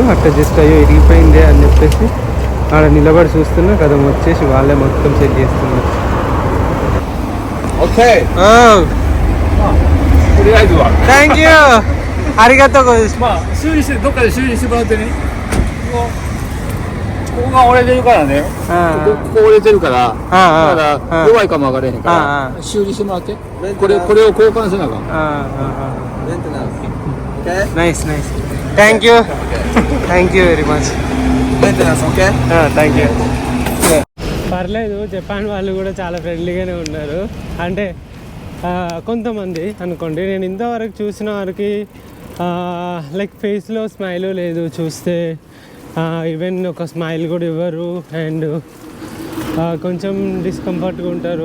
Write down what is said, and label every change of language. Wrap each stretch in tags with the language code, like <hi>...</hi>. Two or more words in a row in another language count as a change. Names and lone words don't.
<te>అట్లా జస్ట్ అయ్యో ఇరిగిపోయిందే అని చెప్పేసి ఆడ నిలబడి చూస్తున్నా కదా, వచ్చేసి వాళ్ళే మొత్తం సెట్ చేస్తున్నారు.</te> <en>Thank you.</en> <ja>అరిగాతో ここが折れてるからね。ここ折れてるから。だから弱いかも分かれへんから。修理してもらって。これを交換せなあかん。メンテナンス。Okay?</ja> <en>Nice. Thank you. Thank you very much. Maintenance, okay? Thank you.</en> <te>పర్లేదు, జపాన్ వాళ్ళు కూడా చాలా ఫ్రెండ్లీగానే ఉన్నారు. అంటే కొంతమంది అనుకోండి, నేను ఇంతవరకు చూసిన వారికి లైక్ ఫేస్లో స్మైల్ లేదు, చూస్తే ఈవెన్ ఒక స్మైల్ కూడా ఇవ్వరు. అండ్ కొంచెం డిస్కంఫర్ట్గా ఉంటారు.</te>